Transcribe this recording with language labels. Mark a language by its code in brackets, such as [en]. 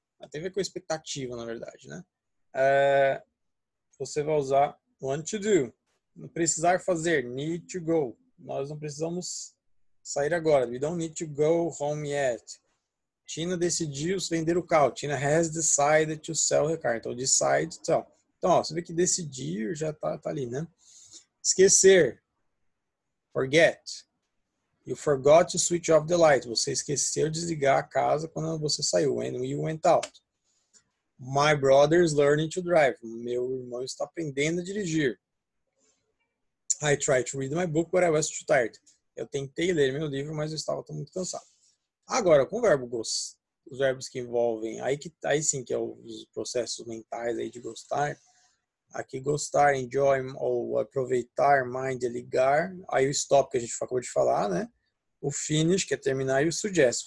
[pt] Tem a ver com expectativa, na verdade, né? Você vai usar [en] want to do. [pt] Precisar fazer, [en] need to go. [pt] Nós não precisamos sair agora. [en] We don't need to go home yet. [pt] Tina decidiu vender o carro. [en] Tina has decided to sell her car. Então, decide to sell. [pt] Então, ó, você vê que decidir já tá ali, né? Esquecer. Forget. [en] You forgot to switch off the light. [pt] Você esqueceu de desligar a casa quando você saiu. [en] When you went out. My brother is learning to drive. [pt] Meu irmão está aprendendo a dirigir. [en] I tried to read my book, but I was too tired. [pt] Eu tentei ler meu livro, mas eu estava muito cansado. Agora, com o verbo gostar, os verbos que envolvem, aí sim que é os processos mentais aí de gostar, Aqui gostar, enjoy ou aproveitar, mind é ligar. Aí o stop que a gente acabou de falar, né? O finish, que é terminar, e o suggest.